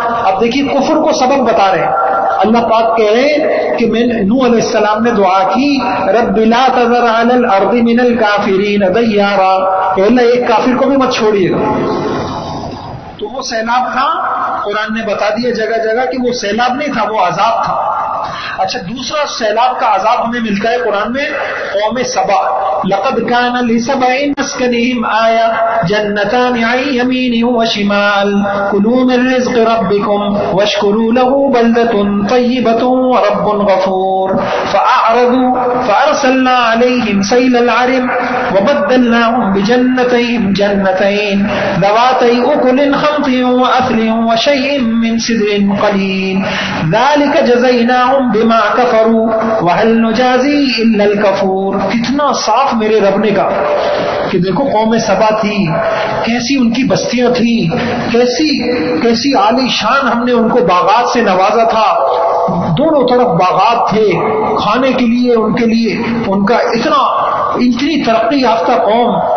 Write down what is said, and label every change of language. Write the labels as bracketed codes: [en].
[ur] اب دیکھیے کفر کو سبب بتا رہے ہیں. اللہ پاک کہہ رہے ہیں کہ میں نوح علیہ السلام نے دعا کی [ar] رب لا تذر علی الارض من الکافرین دیارا, [ur] کہ اللہ ایک کافر کو بھی مت چھوڑیے گا. تو وہ سیلاب تھا, قرآن نے بتا دیا جگہ جگہ کہ وہ سیلاب نہیں تھا, وہ عذاب تھا. اچھا دوسرا سیلاب کا عذاب ہمیں ملتا ہے قرآن میں قوم سبا. [ar] لقد كان لسبع مسكنهم آية جنتان عن يمين وشمال كلوا من رزق ربكم واشكروا له بلدة طيبة ورب غفور فأعرضوا فأرسلنا عليهم سيل العرم وبدلناهم بجنتين جنتين ذواتي أكل خمط وأثل وشيء من سدر قليل ذلك جزيناهم بما كفروا وهل نجازي إلا الكفور. [ur] کتنا صاف میرے رب نے کہا کہ دیکھو قوم سبا تھی, کیسی ان کی بستیاں تھیں, کیسی عالی شان ہم نے ان کو باغات سے نوازا تھا. دونوں طرف باغات تھے کھانے کے لیے, ان کا اتنی ترقی یافتہ قوم.